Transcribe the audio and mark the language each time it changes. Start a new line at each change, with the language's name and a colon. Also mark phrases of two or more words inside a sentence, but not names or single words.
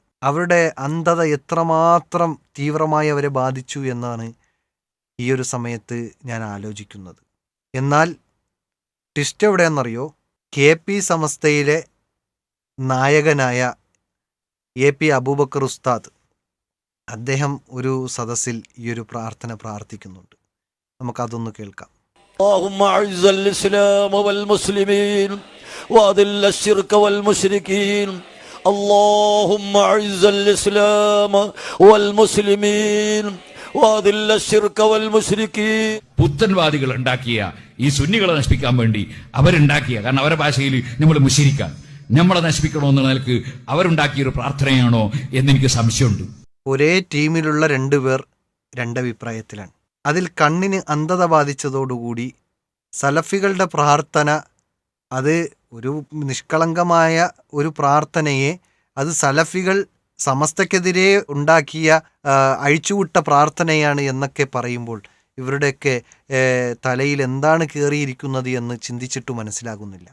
Malayalam: അവരുടെ അന്ധത എത്രമാത്രം തീവ്രമായി അവരെ ബാധിച്ചു എന്നാണ് ഈ ഒരു സമയത്ത് ഞാൻ ആലോചിക്കുന്നത്. എന്നാൽ ട്വിസ്റ്റ് എവിടെയെന്നറിയോ? KP സമസ്തയിലെ നായകനായ AP അബൂബക്കർ ഉസ്താദ്, അദ്ദേഹം ഒരു സദസ്സിൽ ഈ ഒരു പ്രാർത്ഥന പ്രാർത്ഥിക്കുന്നുണ്ട്. നമുക്കതൊന്ന് കേൾക്കാം.
Arabic: اللهم اعز الاسلام والمسلمين واذل الشرك والمشركين اللهم اعز الاسلام والمسلمين واذل الشرك والمشركين.
Malayalam: പുത്തൻവാദികൾ ഉണ്ടാക്കിയ ഈ സുന്നികളെ നശിപ്പിക്കാൻ വേണ്ടി അവരുണ്ടാക്കിയ, കാരണം അവരുടെ ഭാഷയിൽ നമ്മൾ മുശരിക്കാൻ, നമ്മളെ നശിപ്പിക്കണമെന്നുള്ള നിലക്ക് അവരുണ്ടാക്കിയൊരു പ്രാർത്ഥനയാണോ എന്നെനിക്ക് സംശയമുണ്ട്. ഒരേ ടീമിലുള്ള രണ്ടുപേർ രണ്ടഭിപ്രായത്തിലാണ്. അതിൽ കണ്ണിന് അന്ധത ബാധിച്ചതോടുകൂടി സലഫികളുടെ പ്രാർത്ഥന, അത് ഒരു നിഷ്കളങ്കമായ ഒരു പ്രാർത്ഥനയെ അത് സലഫികൾ സമസ്തക്കെതിരെ ഉണ്ടാക്കിയ അഴിച്ചുവിട്ട പ്രാർത്ഥനയാണ് എന്നൊക്കെ പറയുമ്പോൾ ഇവരുടെയൊക്കെ തലയിൽ എന്താണ് കയറിയിരിക്കുന്നത് എന്ന് ചിന്തിച്ചിട്ട് മനസ്സിലാകുന്നില്ല.